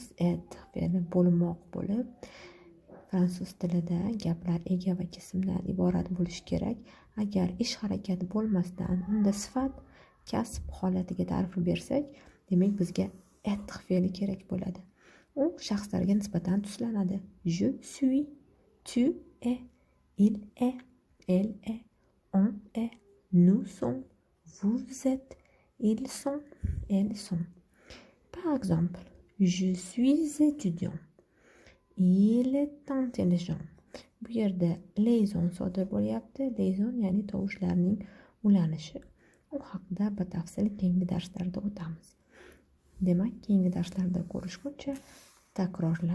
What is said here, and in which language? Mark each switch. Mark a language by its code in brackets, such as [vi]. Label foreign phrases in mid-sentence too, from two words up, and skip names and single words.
[uz] Être fe'li bo'lmoq bo'lib, fransuz tilida gaplar ega va kesimdan iborat bo'lishi kerak. Agar ish harakat bo'lmasdan unda sifat kasb holatiga ta'rif bersak, demak bizga être fe'li kerak bo'ladi. U shaxslarga nisbatan tuslanadi. [fr] Je suis, tu es, il est, elle est, on est, nous sommes, vous êtes, ils sont, elles sont. Par exemple, je suis étudiant. Il est intelligent. [uz] Bu yerda liaison sodir bo'lyapti. Liaison ya'ni tovushlarning ulanishi. U haqida batafsil keyingi darslarda o'tamiz. Demak, keyingi darslarda ko'rishguncha takrorlab